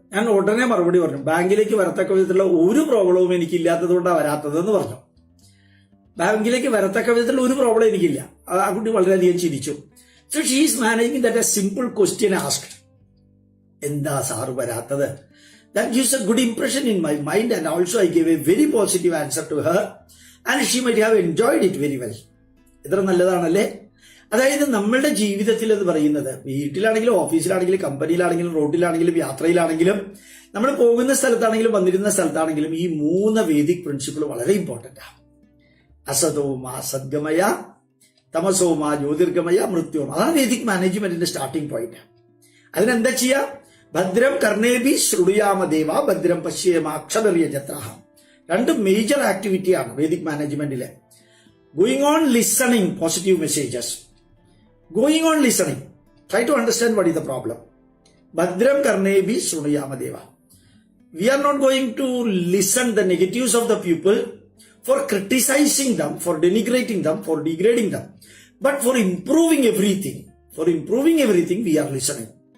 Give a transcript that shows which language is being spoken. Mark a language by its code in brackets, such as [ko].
[ml] ഞാൻ ഉടനെ മറുപടി പറഞ്ഞു, ബാങ്കിലേക്ക് വരത്തക്ക വിധത്തിലുള്ള ഒരു പ്രോബ്ലവും എനിക്കില്ലാത്തത് കൊണ്ടാണ് വരാത്തതെന്ന് പറഞ്ഞു. ബാങ്കിലേക്ക് വരത്തക്ക വിധത്തിലുള്ള ഒരു പ്രോബ്ലം എനിക്കില്ല. ആ കുട്ടി വളരെയധികം ചിരിച്ചു. [en] so she is managing that a simple question asked, [ml] എന്താ സാറ് വരാത്തത്? [en] That gives a good impression in my mind, and also I gave a very positive answer to her and she might have enjoyed it very well. [ml] ഇത്ര നല്ലതാണല്ലേ? അതായത് നമ്മളുടെ ജീവിതത്തിൽ എന്ന് പറയുന്നത്, വീട്ടിലാണെങ്കിലും ഓഫീസിലാണെങ്കിലും കമ്പനിയിലാണെങ്കിലും റോഡിലാണെങ്കിലും യാത്രയിലാണെങ്കിലും നമ്മൾ പോകുന്ന സ്ഥലത്താണെങ്കിലും വന്നിരുന്ന സ്ഥലത്താണെങ്കിലും ഈ 3 വേദിക് പ്രിൻസിപ്പിൾ വളരെ ഇമ്പോർട്ടന്റ് ആണ്. [sa] അസതോമ സദ്ഗമയ തമസോമ ജ്യോതിർഗമയ മൃത്യോർമ. [ml] അതാണ് വേദിക് മാനേജ്മെന്റിന്റെ സ്റ്റാർട്ടിംഗ് പോയിന്റ്. അതിനെന്താ ചെയ്യാ? [sa] ഭദ്രം കർണേഭി ശൃണുയാമ ദേവ ഭദ്രം പശ്യേമാക്ഷരയ ജത്രഃ. [ml] 2 major ആക്ടിവിറ്റിയാണ് Vedic മാനേജ്മെന്റിലെ. [en] Going on listening positive messages, going on listening, try to understand what is the problem. [sa] Bhadram karnebi shrunuyama deva. [en] We are not going to listen the negatives of the people for criticizing them, for denigrating them, for degrading them, but for improving everything. For improving everything we are listening.